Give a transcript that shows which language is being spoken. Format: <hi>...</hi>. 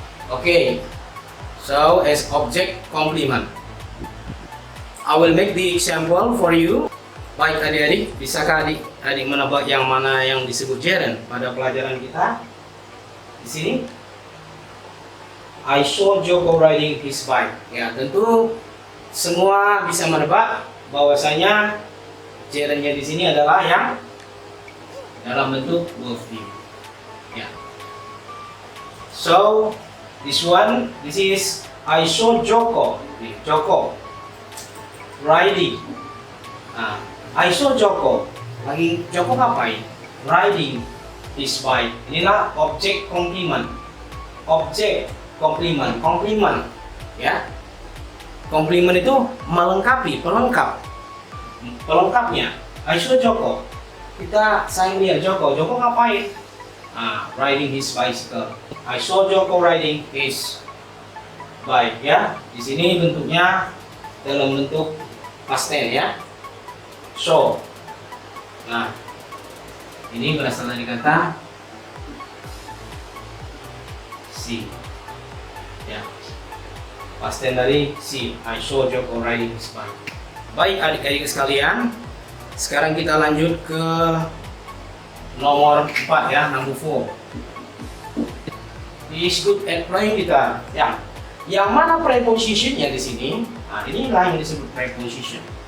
<en>Okay, so as object complement, I will make the example for you.</en> <id>Baik adik-adik, bisakah adik menebak yang mana yang disebut gerund pada pelajaran kita di sini?</id> <en>I saw Joko riding his bike.</en> <id>Ya, tentu semua bisa menebak bahwasanya gerundnya di sini adalah yang dalam bentuk verb.</id> <en>Ya. So this is I saw Joko. Joko riding. Nah, I saw Joko.</en> <id>Lagi Joko ngapain?</id> <en>Riding his bike.</en> <id>Inilah objek complement. Objek complement. Complement, ya. Complement itu melengkapi, pelengkap. Pelengkapnya. I saw Joko. Kita sayang lihat Joko. Joko ngapain?</id> <en>Riding his bicycle. I saw Joko riding his bike.</en> <id>Ya. Di sini bentuknya dalam bentuk past tense, ya. So, nah, ini berasal dari kata see, ya, past tense dari see.</id> <en>I saw Joko riding his bike.</en> <id>Baik adik-adik sekalian, sekarang kita lanjut ke nomor 4, ya,</id> <en>number 4. He is good at playing guitar.</en> <id>Ya, yang mana prepositionnya di sini? Nah, inilah yang disebut preposition.</id>